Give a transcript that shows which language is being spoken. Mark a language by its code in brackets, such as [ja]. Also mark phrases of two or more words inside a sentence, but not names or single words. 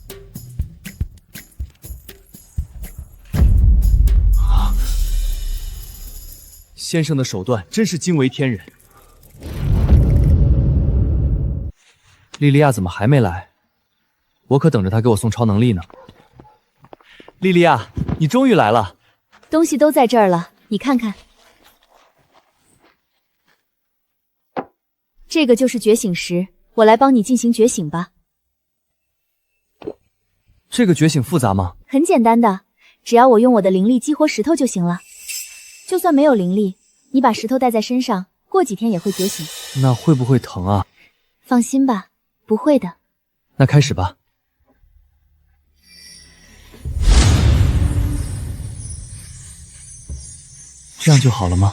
[zh] 先生的手段真是驚為天人。莉莉亞怎麼還沒來？我可等着她給我送超能力呢。莉莉亞，你終於來了。東西都在這兒了，你看看。這個就是覺醒石，我來幫你進行覺醒吧。這個覺醒複雜嗎？很簡單的，只要我用我的灵力激活石頭就行了。就算没有灵力，你把石头带在身上，过几天也会觉醒。那会不会疼啊？放心吧，不会的。那開始吧。這樣就好了嗎？